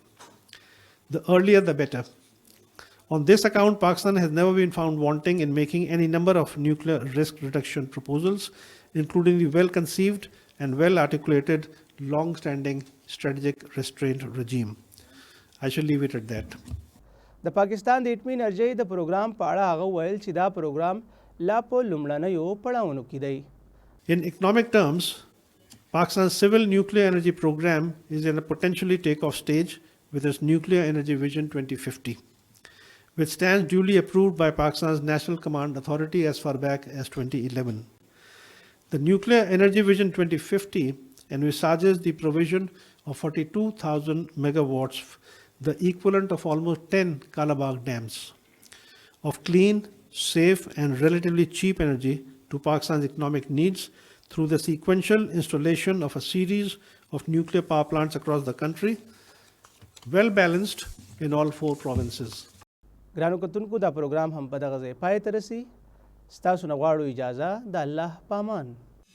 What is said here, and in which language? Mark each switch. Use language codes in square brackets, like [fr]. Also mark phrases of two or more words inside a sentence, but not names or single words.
[en] The earlier the better. On this account, Pakistan has never been found wanting in making any number of nuclear risk reduction proposals, including the well-conceived and well-articulated long-standing strategic restraint regime. I shall leave it at that. [ps] د پاکستان د اټمي انرژۍ د پروګرام په اړه هغه ویل چې دا پروګرام لا په لومړنیو پړاوونو کې دی. [en] In economic terms, Pakistan's civil nuclear energy program is in a potentially takeoff stage with its Nuclear Energy Vision 2050, which stands duly approved by Pakistan's National Command Authority as far back as 2011. The Nuclear Energy Vision 2050 envisages the provision of 42,000 megawatts, the equivalent of almost 10 Kalabagh dams, of clean, safe and relatively cheap energy to Pakistan's economic needs through the sequential installation of a series of nuclear power plants across the country, well balanced in all 4 provinces. [ps] ګرانو کتونکو دا پروګرام هم په دغه ځای پای ته رسي. ستاسو نه غواړو اجازه د الله پامان.